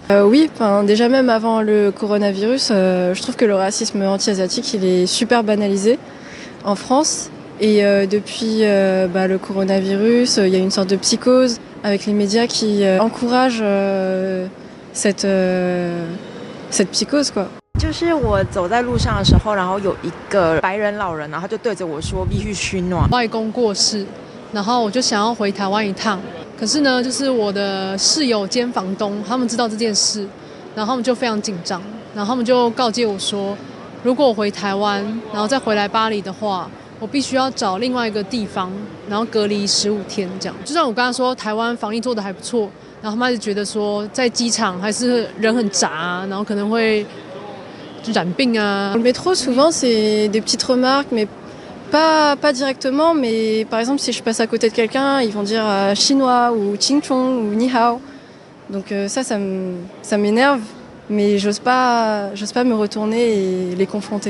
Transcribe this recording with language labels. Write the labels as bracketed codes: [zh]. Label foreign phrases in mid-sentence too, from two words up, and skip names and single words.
[fr] Oui, déjà même avant le coronavirus, je trouve que le racisme anti-asiatique il est super banalisé en France. Et depuis le coronavirus, il y a une sorte de psychose avec les médias qui encouragent cette psychose quoi. [zh] 就是我走在路上的时候，然后有一个白人老人，然后他就对着我说必须取暖。外公过世，然后我就想要回台湾一趟，可是呢，就是我的室友兼房东他们知道这件事，然后他们就非常紧张，然后他们就告诫我说，如果我回台湾，然后再回来巴黎的话，我必须要找另外一个地方，然后隔离15天这样。就算我跟他说台湾防疫做得还不错，然后他们还是觉得说在机场还是人很杂，然后可能会染病啊。 [fr] Le métro souvent c'est des petites remarques mais pas directement, mais par exemple si je passe à côté de quelqu'un, ils vont dire chinois ou ching chong ou [zh] 你好. [fr] Donc ça m'énerve, mais j'ose pas me retourner et les confronter.